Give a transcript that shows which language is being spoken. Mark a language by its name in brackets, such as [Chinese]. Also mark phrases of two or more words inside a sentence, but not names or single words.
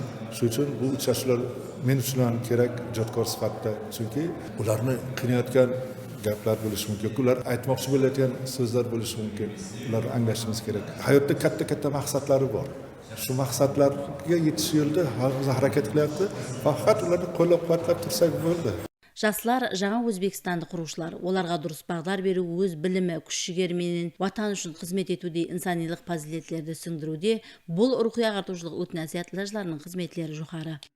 [Uzbek] Shuning uchun bu uchrashuvlar men uchun ham kerak ijodkor sifatida, chunki ularni qiynayotgan gaplar bo'lishi mumkin. Ular aytmoqchi bo'layotgan so'zlar bo'lishi mumkin. Ularni anglashimiz kerak. Hayotda katta maqsadlari bor. Shu maqsadlarga yetish yo'lida harakat qilyapti. Faqat ularni qo'llab-quvvatlab tursak bo'ldi. [Kara-Kalpak] Жастар жаңа Өзбекстанды құрушылар. Оларға дұрыс бағдар беру, өз білімі, күш-жігерменен ватан үшін қызмет етуде, инсанилық фазилетлерді сіңдіруде бұл рухи ағартушылық үгіт насихат іләжларының қызметлері жоғары.